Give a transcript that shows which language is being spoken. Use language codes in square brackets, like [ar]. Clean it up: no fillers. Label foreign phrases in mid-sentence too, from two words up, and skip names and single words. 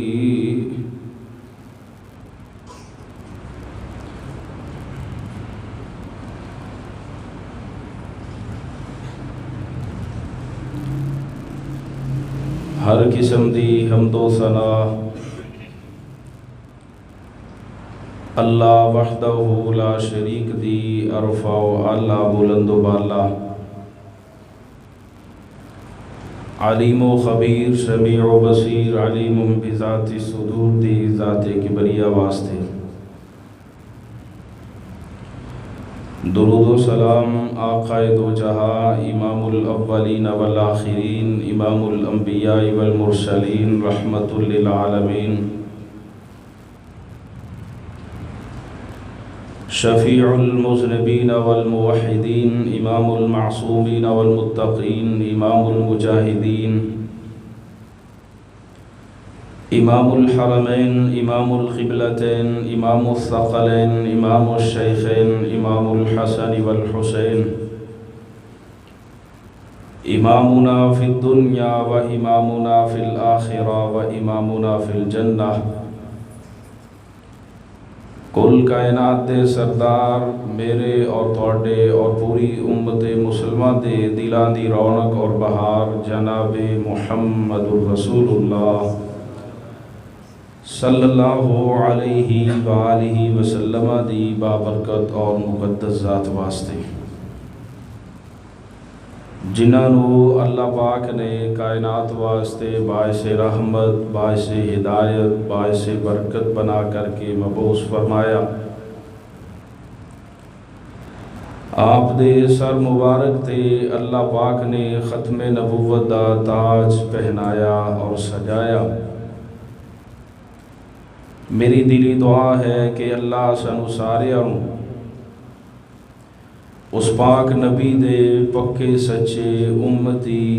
[pa] ہر قسم دی حمد و ثنا [ar] الله وحده لا شريك [pa] دی ارفع و اعلیٰ بلند بالا [ar] عليم و خبير سميع و بصير عليم بذات الصدور [pa] دی ذاتِ کبریا واسطے [ur] درود و سلام آقائے دو جہاں [ar] إمام الأولين والآخرين إمام الأنبياء والمرسلين رحمة للعالمين شفيع المذنبين والموحدين إمام المعصومين والمتقين إمام المجاهدين إمام الحرمين إمام القبلتين إمام الثقلين إمام الشيخين إمام الحسن والحسين إمامنا في الدنيا وإمامنا في الآخرة وإمامنا في الجنة. [pa] کل کائنات دے سردار میرے اور تہاڈے اور پوری امت مسلمان دے دلاں دی رونق اور بہار جناب [ar] محمد رسول الله صلى الله عليه وآله وسلم [pa] دی بابرکت اور مقدس ذات واسطے جنہاں نے اللہ پاک نے کائنات واسطے باعث رحمت باعث ہدایت باعث برکت بنا کرکے مبعوث فرمایا. آپ دے سر مبارک تے اللہ پاک نے ختم نبوت دا تاج پہنایا اور سجایا. میری دلی دعا ہے کہ اللہ سانوں ساریاں اس پاک نبی دے پکے سچے امتی